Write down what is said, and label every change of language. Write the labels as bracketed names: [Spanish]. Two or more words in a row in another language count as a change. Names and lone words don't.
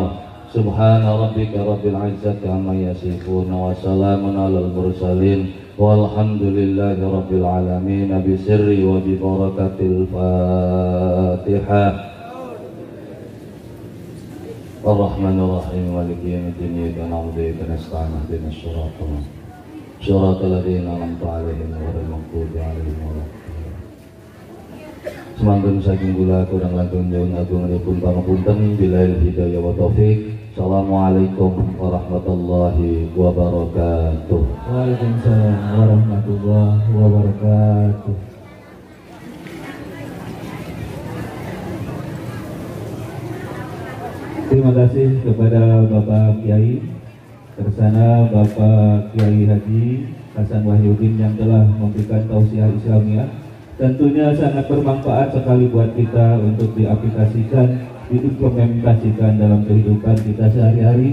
[Arabic] سبحان ربك رب العزة عما يصفون وسلام على المرسلين والحمد لله رب العالمين بسر وببركة الفاتحة. الرحمن الرحيم مالك يوم الدين إياك نعبد وإياك نستعين اهدنا الصراط الذين أنعمت عليهم غير المغضوب عليهم ولا الضالين. [Javanese] Semangkun saking kula kurang langkung nyuwun agungipun pangapunten [Arabic] بالله هداية وتوفيق. السلام عليكم ورحمة الله وبركاته. وعليكم السلام ورحمة الله وبركاته. [Indonesian] Terima kasih kepada Bapak Kiai Tersana Bapak Kiai Haji Hasan Wahyudin yang telah memberikan tausiah Islamiyah. Tentunya sangat bermanfaat sekali buat kita untuk diaplikasikan, diimplementasikan dalam kehidupan kita sehari-hari.